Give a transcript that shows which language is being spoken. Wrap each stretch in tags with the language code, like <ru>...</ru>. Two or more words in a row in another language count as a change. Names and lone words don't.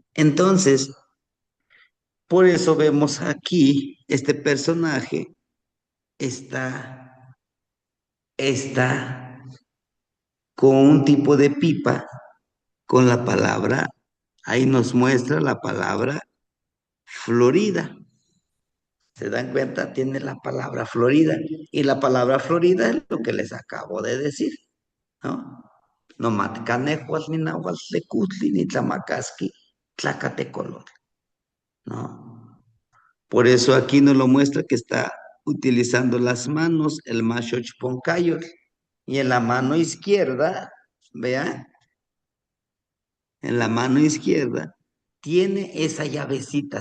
<es>Entonces, por eso vemos aquí, este personaje está con un tipo de pipa con la palabra, ahí nos muestra la palabra Florida. ¿Se dan cuenta? Tiene la palabra Florida. Y la palabra Florida es lo que les acabo de decir, ¿no?</es> <nah>No matcanejuas ni nahuatl ni tlamacasqui, tlacatecolor,</nah> <es>¿no? Por eso aquí nos lo muestra que está utilizando las manos, el machoch poncayo. Y en la mano izquierda, vean, en la mano izquierda tiene esa llavecita.</es>